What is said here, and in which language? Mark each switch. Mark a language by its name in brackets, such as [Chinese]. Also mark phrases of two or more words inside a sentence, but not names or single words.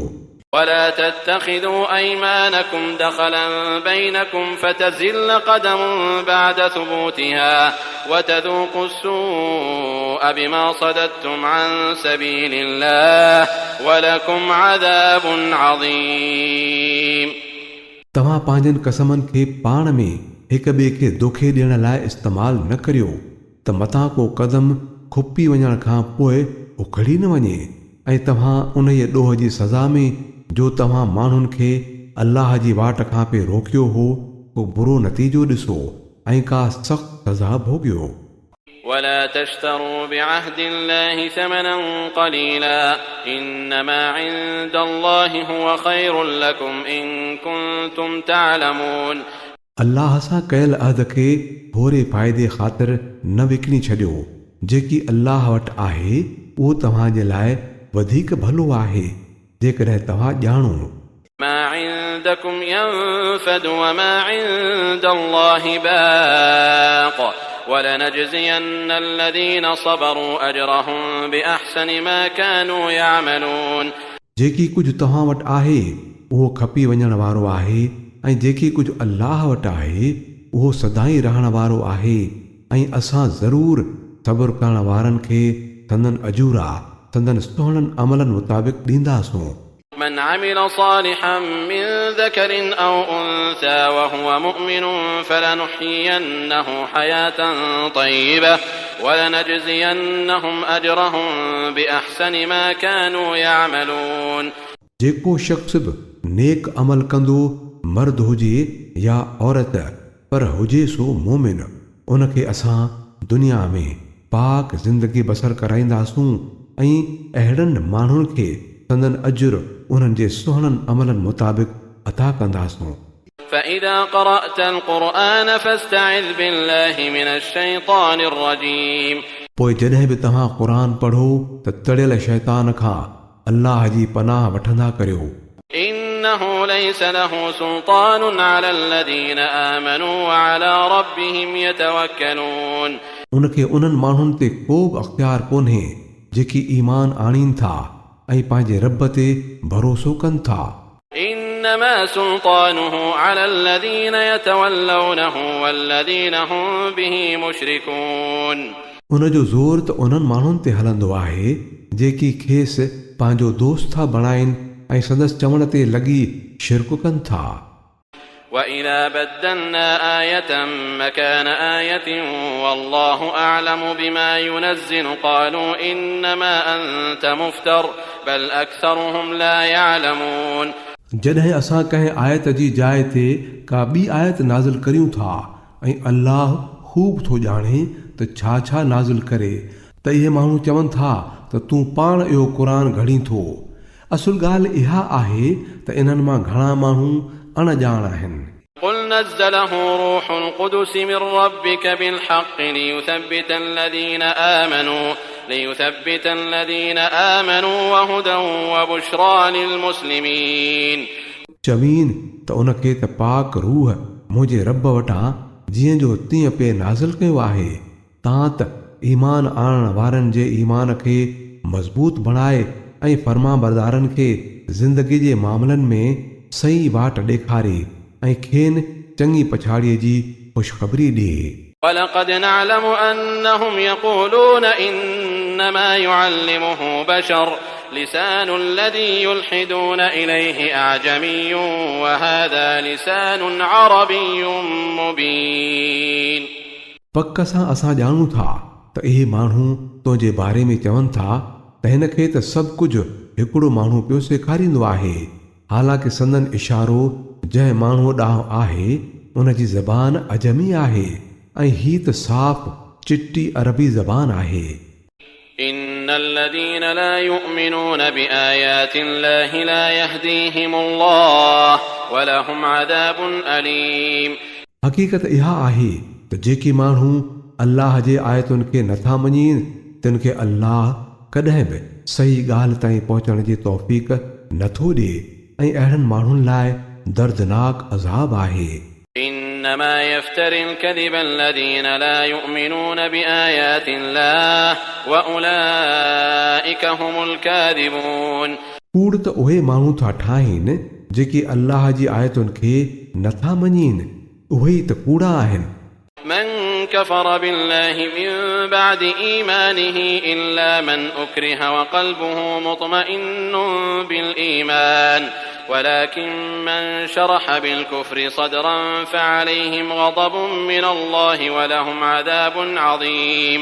[Arabic] ولا تتخذوا أيمانكم دخلا بينكم فتزل قدم بعد ثبوتها وتذوقوا السوء بما صددتم عن سبيل الله ولكم عذاب عظيم [Sindhi] तव्हां पंहिंजनि कसमनि खे पाण में हिक ॿिए खे धोखे ॾियण लाइ इस्तेमालु न करियो त मथां को कदम खुपी वञण खां पोइ उखड़ी न वञे ऐं तव्हां उन ई ॾोह जी सज़ा में जो तव्हां माण्हुनि खे अल्लाह जी वाट खां पे रोकियो हो को बुरो नतीजो ॾिसो ऐं का सख़्त सज़ा भोगियो। [Arabic] ولا تشتروا بعهد الله ثمنا قليلا إنما عند الله هو خير لكم إن كنتم تعلمون [Sindhi] अल्लाह सां कयल अहद खे थोरे फ़ाइदे ख़ातिर न विकिणी छॾियो जेकी अल्लाह वटि आहे उहो तव्हांजे लाइ वधीक भलो आहे जेकॾहिं तव्हां ॼाणो। [Arabic] ما عندكم ينفد وما عند الله باق ولنجزين الذين صبروا أجرهم بأحسن ما كانوا يعملون [Sindhi] जेकी कुझु तव्हां वटि आहे उहो खपी वञण वारो आहे ऐं जेकी कुझु अल्लाह वटि आहे उहो सदाई रहण वारो आहे ऐं असां ज़रूरु सब्र करण वारनि खे संदन अजूरा संदन सुहिणनि अमलनि मुताबिक़ ॾींदासूं। [Arabic] من عمل صالحا من ذكر أو أنثى وهو مؤمن فلنحيينه حياة طيبة ولنجزينهم أجرهم بأحسن ما كانوا يعملون [Sindhi] जेको शख़्स बि नेक अमल कंदो मर्द हुजे या औरत पर हुजे सो मोमिन उनखे असां दुनिया में पाक ज़िंदगी बसर कराईंदासूं ऐं अहिड़नि माण्हुनि खे संदन अजुर उन्हनि जे सुहिणनि अमलनि मुताबिक़ अता कंदासूं। [Arabic] فإذا قرأت القرآن فاستعذ بالله من الشيطان الرجيم [Sindhi] पोइ जॾहिं बि तव्हां क़ुरान पढ़ो त तड़ियल शैतान खां अल्लाह जी पनाह वठंदा करियो। [Arabic] إنه ليس له سلطان على الذين آمنوا وعلى ربهم يتوكلون [Sindhi] उनखे उन्हनि माण्हुनि ते को बि अख़्तियार कोन्हे जेकी ईमान आणीनि था ऐं पंहिंजे रब ते भरोसो कनि था। [Arabic] إنما سلطانه على الذين يتولونه والذين هم به مشركون [Sindhi] उनजो ज़ोर त उन्हनि माण्हुनि ते हलंदो आहे जेकी खेसि पंहिंजो दोस्त था बणाइनि ऐं संदसि चवण ते लॻी शिरक कनि था। [Arabic] وإذا بدلنا آية مكان آية والله أعلم بما ينزل قالوا إنما أنت مفتر بل أكثرهم لا يعلمون. [Sindhi] जॾहिं असां कंहिं आयत जी जाइ ते का ॿी आयत नाज़िल करियूं था ऐं अल्लाह ख़ूब थो ॼाणे त छा छा नाज़िल करे त इहे माण्हू चवनि था त तूं पाण इहो क़ुर घड़ी थो. असुल ॻाल्हि इहा आहे त इन्हनि मां घणा माण्हू अणॼाण आहिनि. [Arabic] قل نزله روح القدس من ربك بالحق ليثبت الذين آمنوا وهدى وبشرى للمسلمين. [Sindhi] चवीन त उनखे त पाक रूह मुंहिंजे रब वटां जीअं जो तीअं पे नाज़िल कयो आहे तां त ईमान आणण वारनि जे ईमान खे मज़बूत बणाए ऐं फर्मा बरदारनि खे ज़िंदगी जे मामलनि में सही वाट ॾेखारे ऐं खेनि चङी पछाड़ीअ जी ख़ुशख़बरी ॾिए. [Arabic] ولقد نعلم أنهم يقولون إنما يعلمه بشر لسان الذي يلحدون إليه أعجمي وهذا لسان عربي مبين. [Sindhi] पक सां असां ॼाणूं था त इहे माण्हू तुंहिंजे बारे में चवनि था त हिन खे त सभु कुझु हिकिड़ो माण्हू पियो सेखारींदो आहे हालांकि संदन इशारो जंहिं माण्हू ॾांहुं आहे उन जी ज़बान अजमी आहे ऐं ही त साफ़ चिटी अरबी ज़बान आहे. [Arabic] إن الذين لا يؤمنون بآيات الله لا يهديهم الله ولهم عذاب أليم. [Sindhi] हक़ीक़त इहा आहे त जेके माण्हू अल्लाह जे आयतुनि खे नथा मञीनि तिन खे अल्लाह कॾहिं बि सही ॻाल्हि ताईं पहुचण जी तौफ़ीक़ नथो ॾिए ऐं अहिड़नि माण्हुनि लाइ दर्दनाक अज़ाब आहे. [Arabic] إنما يفتري الكذب الذين لا يؤمنون بآيات الله وأولئك هم الكاذبون. [Sindhi] कूड़ त उहे माण्हू था ठाहिनि जेके अल्लाह जी आयतुनि खे नथा मञीनि उहे ई त कूड़ा आहिनि. [Arabic] من كفر بالله من بعد إيمانه إلا من أكره وقلبه مطمئن بالإيمان ولكن من شرح بالكفر صدرا فعليهم غضب من الله ولهم عذاب عظيم.